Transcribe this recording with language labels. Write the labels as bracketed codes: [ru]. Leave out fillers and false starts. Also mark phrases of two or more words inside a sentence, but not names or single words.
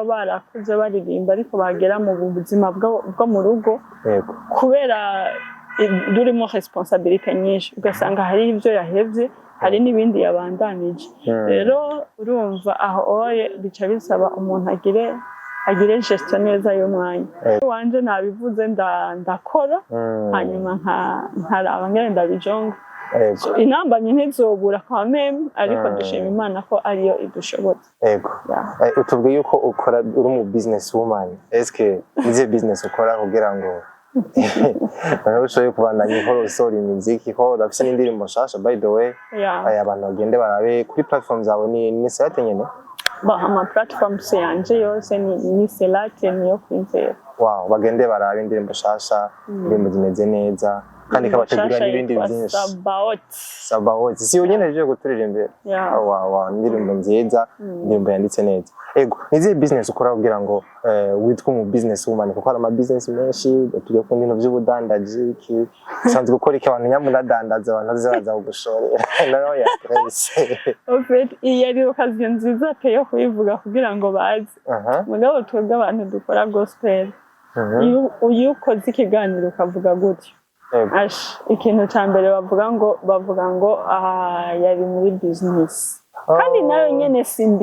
[rn] barakuze baririmba ariko bagera mu buzima bwo mu rugo kubera durimo responsabilité nyinshi ugasanga hari ibyo yahevye hari n'ibindi yabandanije rero urumva aho oye bica bisaba umuntu agire gestion neza y'umwanya wanje nabivuze ndakora hanyuma nkaraba ngene ndabijonga intambamyi ntizobura kwa meme ariko dushima Imana ko ariyo idushoboza ego utubwiye yuko ukora uri mu [en] business woman [rn] eske ize business ukora kugira ngo ushoboye kubandanya ikora usora imiziki ko urafise n'indirimbo nshasha [en] by the way [rn] abantu bagende barabe kuri platform zawe ni Selate nyene ama platforms yanje yose ni Selate niyo kwinzera wow bagende barabe indirimbo nshasha indirimbo zimeze neza kandi kabategura n'ibindi byinshi. Sabaot si unyene je guturira imbere. Wa ndirimbo nziza, ndirimbo yanditse neza. Ego nizihe business ukora kugira ngo witwa mu [en] business woman [rn] kuko ari ama business menshi tujya ku bintu by'ubudandaji ki sanzwe gukora iki abantu nyamunadandaza abantu bazaza kugushorera nayo ya stress. [fr] En fait [rn] iyo ari occasion nziza pe yo kubivuga kugira ngo bazi. Mugabo twebwe abantu dukora gospel. Iyo ukoze ikiganiro ukavuga gutyo. Ikintu cya mbere bavuga ngo yari muri business. Kandi nayo nyene sindi.